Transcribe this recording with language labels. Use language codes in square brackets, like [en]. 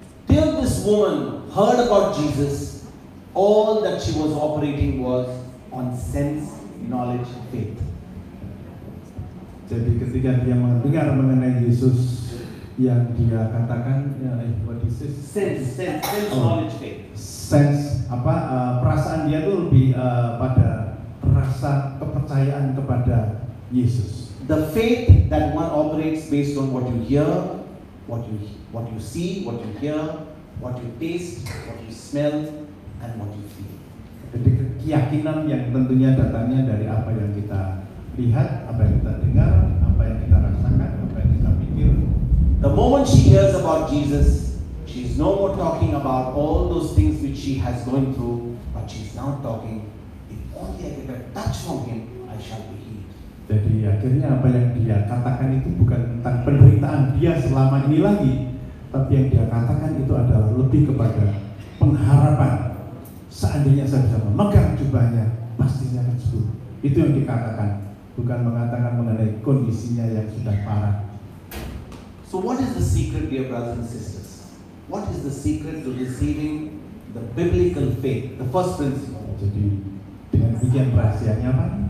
[en] Till this woman heard about Jesus, all that she was operating was on sense knowledge faith. [id] Jadi ketika dia mendengar mengenai Yesus yang dia katakan, [en] what is this? Sense knowledge faith. [id] Sense perasaan dia itu lebih pada rasa kepercayaan kepada Yesus. [en] The faith that one operates based on what you hear, what you see, what you hear, what you taste, what you smell, and what you feel. [id] Jadi keyakinan yang tentunya datangnya dari apa yang kita lihat, apa yang kita dengar, apa yang kita rasakan, apa yang kita pikir. [en] The moment she hears about Jesus, she's no more talking about all those things which she has gone through, but she's now talking, if only I get a touch from him, I shall be healed. [id] Jadi akhirnya apa yang dia katakan itu bukan tentang penderitaan dia selama ini lagi, tapi yang dia katakan itu adalah lebih kepada pengharapan. Seandainya saya bisa memegang jubahnya, pasti saya akan sembuh. Itu yang dikatakan, bukan mengatakan mengenai kondisinya yang sudah parah. [en] So what is the secret, dear brothers and sisters? What is the secret to receiving the biblical faith, the first principle? [id] Jadi dengan demikian rahasianya apa?